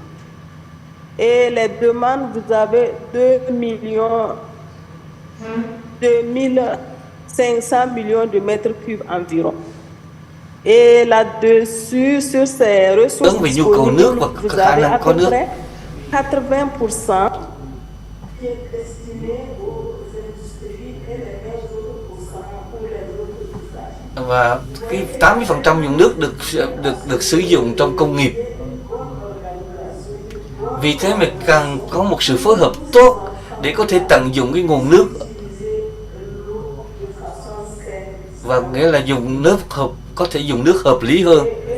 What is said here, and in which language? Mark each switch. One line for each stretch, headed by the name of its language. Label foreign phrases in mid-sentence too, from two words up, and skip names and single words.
French: Et les demandes, vous avez 2500 millions de mètres cubes environ. Et là-dessus, sur ces ressources disponibles, vous avez à peu près 80% qui est destiné aux industries et les 20% pour les autres usages.
Vietnamese: Và cái 80% nguồn nước được sử dụng trong công nghiệp. Vì thế mà cần có một sự phối hợp tốt để có thể tận dụng cái nguồn nước, và nghĩa là dùng nước có thể dùng nước hợp lý hơn.